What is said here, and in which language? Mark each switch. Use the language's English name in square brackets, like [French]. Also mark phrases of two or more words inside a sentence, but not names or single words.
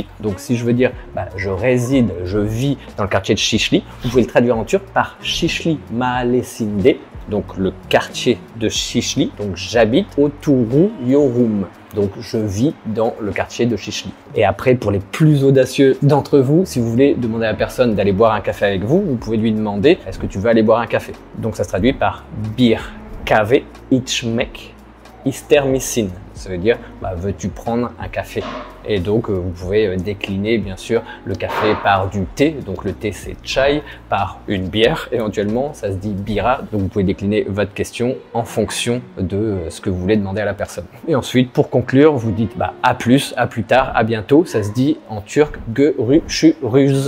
[French] Donc si je veux dire je réside, je vis dans le quartier de Şişli, vous pouvez le traduire en turc par Şişli Mahallesi'nde, donc le quartier de Şişli. Donc j'habite oturuyorum. Donc je vis dans le quartier de Şişli. Et après, pour les plus audacieux d'entre vous, si vous voulez demander à la personne d'aller boire un café avec vous, vous pouvez lui demander est-ce que tu veux aller boire un café? Donc ça se traduit par [Turkish] bir kahve içmek ister misin? [French] Ça veut dire veux-tu prendre un café? Et donc vous pouvez décliner bien sûr le café par du thé, donc le thé c'est chai, par une bière éventuellement, ça se dit bira. Donc vous pouvez décliner votre question en fonction de ce que vous voulez demander à la personne. Et ensuite pour conclure, vous dites à plus tard, à bientôt, ça se dit en turc görüşürüz.